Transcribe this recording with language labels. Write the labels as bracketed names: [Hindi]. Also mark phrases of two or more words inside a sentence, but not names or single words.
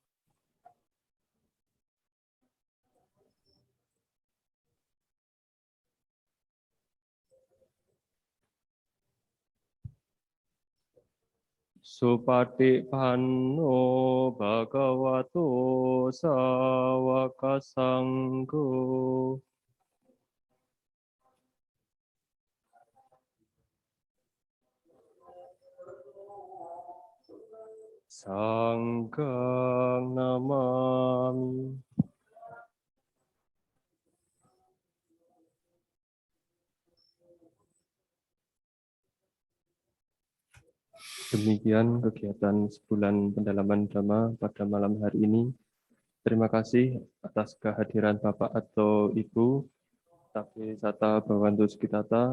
[Pali] Supatipanno bhagavato sawaka sangho. Sanghang namami. [Indonesian] Demikian kegiatan sebulan pendalaman Dhamma pada malam hari ini. Terima kasih atas kehadiran Bapak atau Ibu, [Pali] Tabe Sata Bhawantu Sukitata.